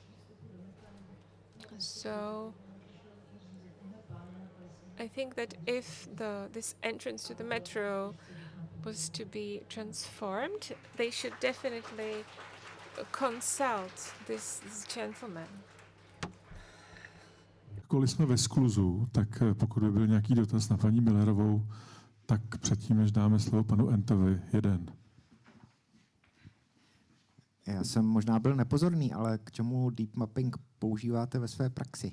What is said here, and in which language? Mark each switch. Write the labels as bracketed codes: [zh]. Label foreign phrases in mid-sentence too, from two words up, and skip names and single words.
[en] So I think that if this entrance to the metro was to be transformed, they should definitely consult this gentleman. [cs] Jakkoliv jsme ve skluzu, tak pokud by byl nějaký dotaz na paní Millerovou, tak předtím, než dáme slovo panu Entovi, jeden. Já jsem možná byl nepozorný, ale k čemu [en] deep mapping [cs] používáte ve své praxi?